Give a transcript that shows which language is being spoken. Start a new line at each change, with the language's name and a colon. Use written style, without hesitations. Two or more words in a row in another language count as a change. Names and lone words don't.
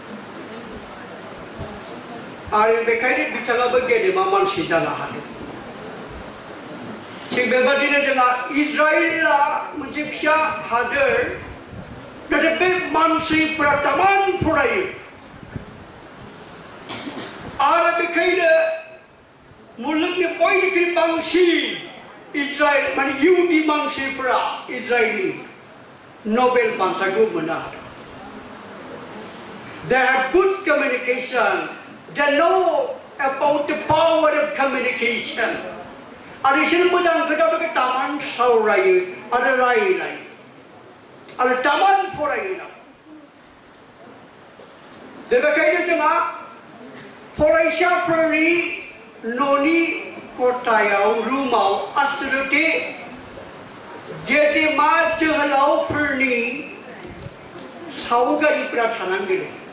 Bodo: आरो बेखायनो बिथाङाबो गेदेमा मानसि जानो हादों थिग बेबादिनो जोंहा इजराइलआ मोनसे फिसा हादोर नाथाय बे मानसिफोरा तामान फरायो आरो बेखायनो मुलुगनि बयनिख्रुइ बांसिन इजराइल माने इहुदि मानसिफोरा इजराइलनि नोबेल बान्थाखौ मोननो हादों
English: They have good communication they know about the power of communication
Bodo: आरो बिसोर मोजां खोथाफोरखौ तामान सावरायो आरो रायलायो आरो तामान फरायो बेखायनो जोंहा फरायसाफोरनि न'नि खथायाव रुमाव आसलथे गेदेमा जोहोलावफोरनि सावगारिफोरा थानांगोन